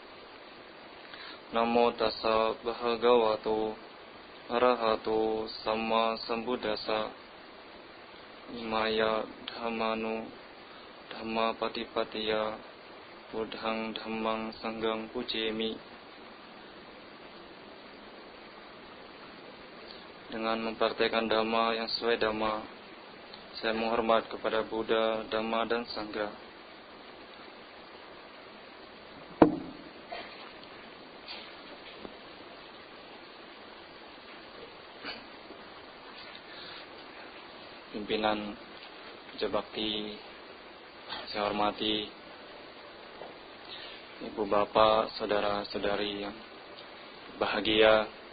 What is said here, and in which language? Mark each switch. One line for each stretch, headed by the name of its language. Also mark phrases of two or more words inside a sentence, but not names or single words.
Pali: Namo tassa bhagavato arahato sama sambuddhassa. Imaya dhammanu dhamma patipatiya buddhang dhammang sanghang pujemi.
Indonesian: Dengan mempraktekkan dhamma yang sesuai dhamma, saya menghormat kepada Buddha, Dhamma, dan Sangha. Pimpinan Puja Bakti, saya hormati Ibu Bapak, Saudara-saudari yang bahagia.